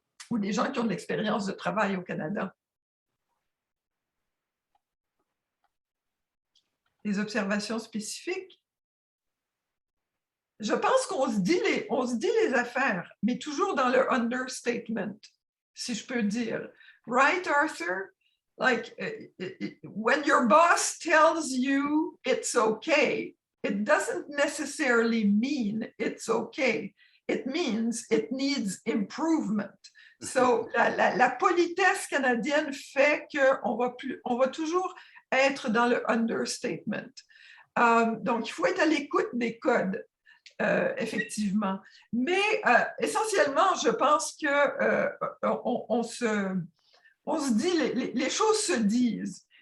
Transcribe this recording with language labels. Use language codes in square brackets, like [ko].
[fr] Ou des gens qui ont de l'expérience de travail au Canada? Des observations spécifiques? Je pense qu'on se dit les affaires, mais toujours dans le understatement, si je peux dire. [en] Right, Arthur? Like, when your boss tells you it's okay, it doesn't necessarily mean it's okay. It means it needs improvement. [fr] So, la politesse canadienne fait qu'on va toujours être dans le understatement. Donc, il faut être à l'écoute des codes, effectivement. Mais essentiellement, je pense qu'on se dit, les choses se disent.